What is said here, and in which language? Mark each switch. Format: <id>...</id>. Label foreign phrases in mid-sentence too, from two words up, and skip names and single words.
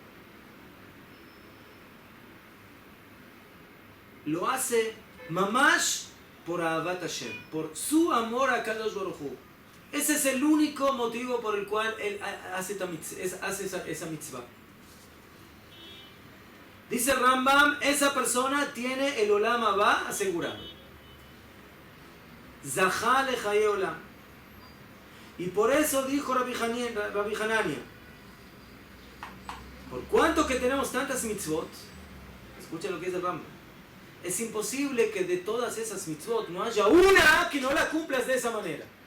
<es>Lo hace mamash por</es> <he>Ahavat Hashem,</he> <es>por su amor a</es> <he>Kadosh Baruj Hu.</he> <es>Ese es el único motivo por el cual él hace esa mitzvah. Dice el Rambam, esa persona tiene el</es> <he>Olam Haba</he> <es>asegurado.</es> <he>Zachá lechaye olam.</he> <es>Y por eso dijo Rabbi Hanania, por cuanto que tenemos tantas mitzvot, escucha lo que es el Rambam, es imposible que de todas esas mitzvot no haya una que no la cumplas de esa manera.</es>